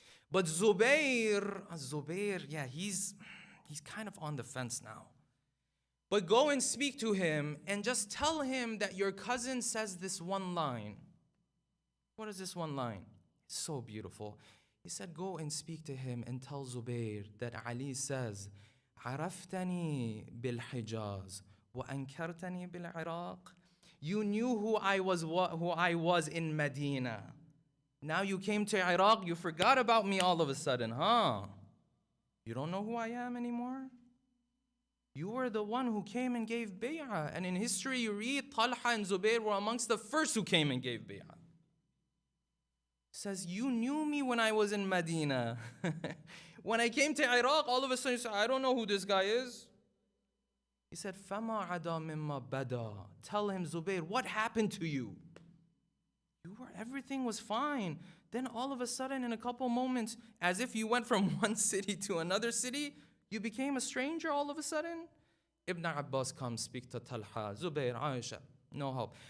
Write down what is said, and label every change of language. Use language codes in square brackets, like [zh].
[en] But Zubayr, yeah, he's kind of on the fence now. But go and speak to him and just tell him that your cousin says this one line. What is this one line? It's so beautiful. He said, go and speak to him and tell Zubayr that Ali says, [ar] عرفتني بالحجاز وأنكرتني بالعراق. [en] You knew who I was in Medina. Now you came to Iraq, you forgot about me all of a sudden, huh? You don't know who I am anymore? You were the one who came and gave bay'ah. And in history you read Talha and Zubair were amongst the first who came and gave bay'ah. Says, you knew me when I was in Medina. When I came to Iraq, all of a sudden you said, I don't know who this guy is. He said, [ar] فَمَا عَدَى مِمَّا بَدَى. [en] Tell him, Zubair, what happened to you? Everything was fine. Then all of a sudden, in a couple moments, as if you went from one city to another city, you became a stranger all of a sudden. Ibn Abbas comes, speak to Talha, Zubair, Aisha, no help.